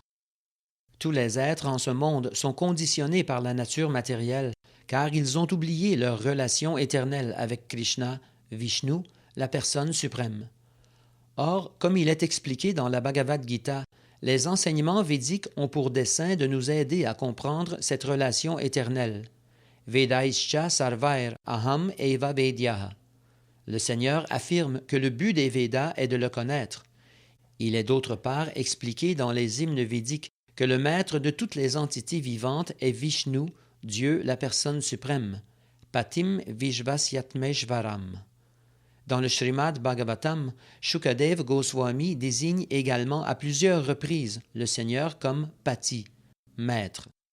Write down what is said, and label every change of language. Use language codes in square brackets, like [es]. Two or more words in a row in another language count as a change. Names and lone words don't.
[fr] Tous les êtres en ce monde sont conditionnés par la nature matérielle, car ils ont oublié leur relation éternelle avec Krishna, Vishnu, la personne suprême. Or, comme il est expliqué dans la Bhagavad Gita, les enseignements védiques ont pour dessein de nous aider à comprendre cette relation éternelle. [sa] Vedaischa sarvair aham eva vedyaha. [fr] Le Seigneur affirme que le but des Védas est de le connaître. Il est d'autre part expliqué dans les hymnes védiques que le maître de toutes les entités vivantes est Vishnu, Dieu, la personne suprême. [sa] Patim Vishvasyatmeshvaram. [fr] Dans le Srimad Bhagavatam, Shukadev Goswami désigne également à plusieurs reprises le Seigneur comme Pati, maître.